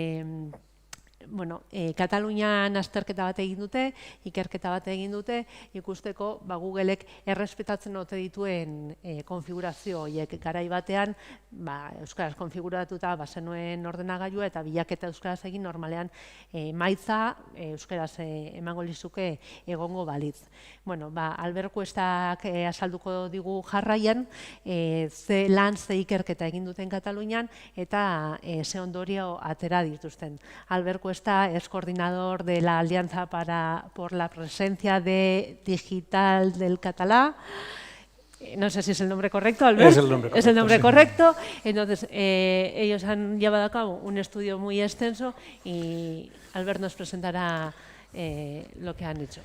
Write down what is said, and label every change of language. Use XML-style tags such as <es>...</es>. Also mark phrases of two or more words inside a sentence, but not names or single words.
<eu>Katalunian azterketa bat egin dute, ikerketa bat egin dute, ikusteko Googleek errespetatzen ote dituen konfigurazio horiek garai batean, euskaraz konfiguratuta bazenuen ordenagailua eta bilaketa euskaraz egin normalean emaitza euskaraz emango lizuke egongo balitz. Albert Cuestak azalduko digu jarraian, ze lan ze ikerketa egin duten Katalunian eta ze ondorio atera dituzten.</eu> <es>Albert Cuesta es coordinador de la Alianza por la Presencia Digital del Catalá. No sé si es el nombre correcto, Albert. Es el nombre correcto. Es el nombre correcto. Entonces, ellos han llevado a cabo un estudio muy extenso y Albert nos presentará lo que han hecho.</es>